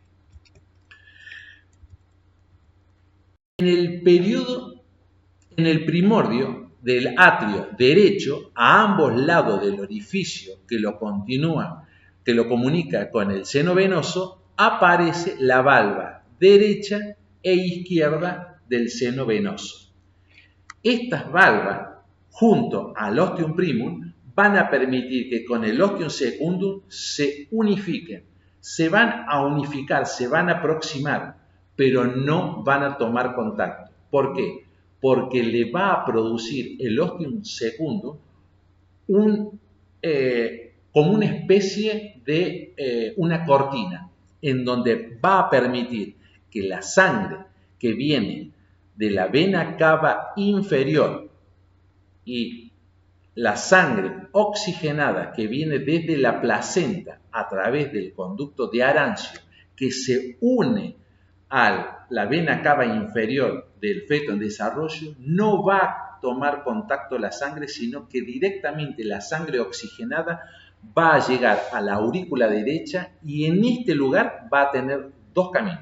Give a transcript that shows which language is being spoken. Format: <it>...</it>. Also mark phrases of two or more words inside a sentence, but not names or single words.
<es>En el primordio del atrio derecho, a ambos lados del orificio que lo comunica con el seno venoso, aparece la valva derecha e izquierda del seno venoso. Estas valvas, junto al</es> <la>ostium primum,</la> <es>van a permitir que con el</es> <la>ostium secundum</la> <es>se unifiquen. Se van a unificar, se van a aproximar, pero no van a tomar contacto. ¿Por qué? Porque le va a producir el</es> <la>ostium secundum</la> <es>como una especie de una cortina, en donde va a permitir que la sangre que viene de la vena cava inferior y la sangre oxigenada que viene desde la placenta a través del conducto de Arancio, que se une a la vena cava inferior del feto en desarrollo, no va a tomar contacto la sangre, sino que directamente la sangre oxigenada va a llegar a la aurícula derecha y en este lugar va a tener 2 caminos.</es>